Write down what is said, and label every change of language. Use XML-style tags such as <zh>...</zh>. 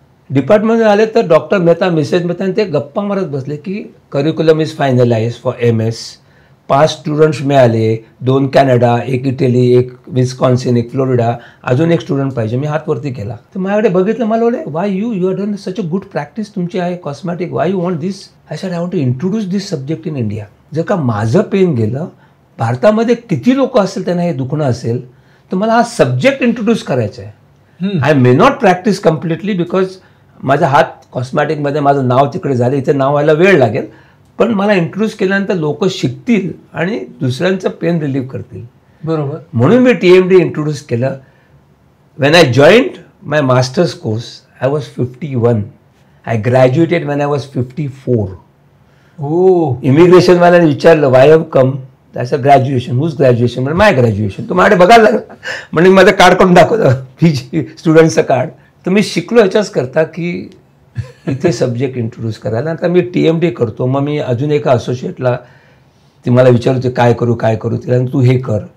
<mr>डिपार्टमेंटमध्ये आले तर डॉक्टर मेहता मिसेस मेहता आणि ते गप्पा मारत बसले की</mr> <en>Curriculum is finalize for MS.</en> <mr>5 students मिळाले, 2 कॅनडा, 1 इटली, 1 विस्कॉन्सिन, 1 फ्लोरिडा, अजून 1 स्टुडंट पाहिजे. मी हात वरती केला. तर माझ्याकडे बघितलं, मला बोलले</mr> <en>why you are done such a good practice</en> <mr>तुमची आहे</mr> <en>Cosmetic, why you want this. I said I want to introduce this subject in India.</en> <mr>जर का माझं पेन गेलं, भारतामध्ये किती लोक असेल त्यांना हे दुखणं असेल, तर मला हा सब्जेक्ट इंट्रोड्यूस करायचा आहे.</mr> <en>I may not practice completely because</en> <mr>माझा हात कॉस्मॅटिकमध्ये माझं नाव तिकडे झालं, इथे नाव व्हायला वेळ लागेल, पण मला इंट्रोड्यूस केल्यानंतर लोक शिकतील आणि दुसऱ्यांचं पेन रिलीव्ह करतील. बरोबर. म्हणून मी TMD इंट्रोड्यूस केलं.</mr> <en>When I joined my masters course I was 51. I graduated when I was 54.</en> <mr>हो. इमिग्रेशनवाल्याने विचारलं</mr> <en>why have come,</en> <mr>त्याचं ग्रॅज्युएशन, हुज ग्रॅज्युएशन, म्हणजे माय ग्रॅज्युएशन. तो माझ्याकडे बघायला लागला, म्हणजे माझं कार्ड काढून दाखवलं, PG स्टुडंटचं कार्ड. तर मी शिकलो ह्याच्याच करता की इथे सब्जेक्ट इंट्रोड्यूस करायला. आता मी TMD करतो. मग मी अजून एका असोसिएटला ती मला विचारत होती काय करू, तिला तू हे कर.</mr>